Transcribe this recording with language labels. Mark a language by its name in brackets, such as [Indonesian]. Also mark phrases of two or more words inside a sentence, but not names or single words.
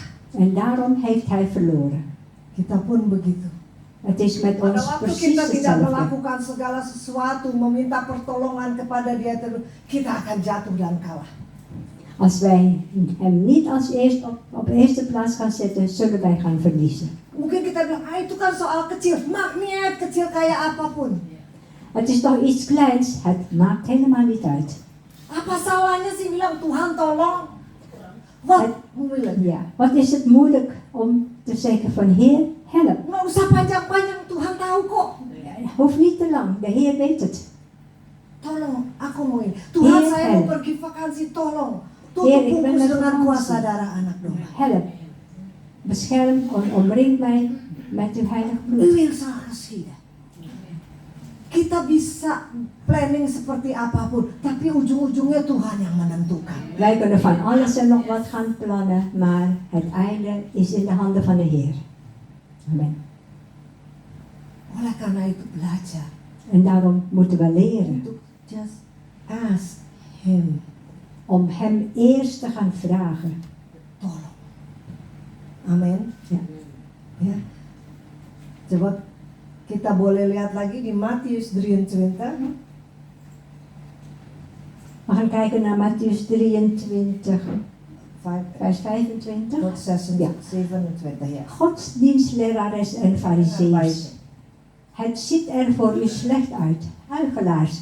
[Dutch] En daarom heeft hij verloren. [Indonesian] Kita pun begitu. [Dutch] Het is met [Indonesian] Pada [Dutch] ons [Indonesian] waktu [Dutch] precies [Indonesian] kita tidak [Dutch] hetzelfde. [Indonesian] melakukan segala sesuatu, meminta pertolongan kepada Dia terus, kita akan jatuh dan kalah. [Dutch] Als wij hem niet als eerst op eerste plaats gaan zetten, zullen wij gaan verliezen. [Indonesian] Mungkin kita bilang, itu kan soal kecil, magnet kecil kayak apapun. [Dutch] Het is toch iets kleins, het maakt helemaal niet uit. [Indonesian] Apa salahnya sih bilang Tuhan tolong? [Dutch] Wat moeilijk. Ja. Wat is het moeilijk om te zeggen van Heer, help. [Indonesian] Nggak usah panjang-panjang, Tuhan tahu kok. [Dutch] Hoeft niet te lang, de Heer weet het. [Indonesian] Tolong, aku mau ini. Tuhan, [Dutch] Heer, [Indonesian] saya mau [Dutch] help. [Indonesian] pergi vakansi, tolong. [Dutch] Heer, [Indonesian] Tutup [Dutch] ik ben [Indonesian] bungkus [Dutch] met [Indonesian] dengan [Dutch] vakantie. [Indonesian] kuasa darah anak domba. [Dutch] Help. Bescherm, omring mij met uw heilige bloed. [Indonesian] Itu yang salah kita. Kita bisa planning seperti apapun, tapi ujung-ujungnya Tuhan yang menentukan. [Dutch] Wij kunnen van alles en nog wat gaan plannen, maar het einde is in de handen van de Heer. Amen. [Indonesian] Oleh karena itu belajar [Dutch] En daarom moeten we leren [Indonesian] untuk [English] just ask Him, [Dutch] om Hem eerst te gaan vragen. [Indonesian] tolong. Amin. [Dutch] Ja. [Indonesian] Ya. Coba kita boleh lihat lagi di Matius 23. [Dutch] We gaan kijken naar Mattheüs 23, 5 vers 25. tot 26, Ja. [Indonesian] 27 ya. [Dutch] Godsdienstlerares en [Indonesian] Baik. [Dutch] fariseeërs. Het ziet er voor u slecht uit, huigelaars.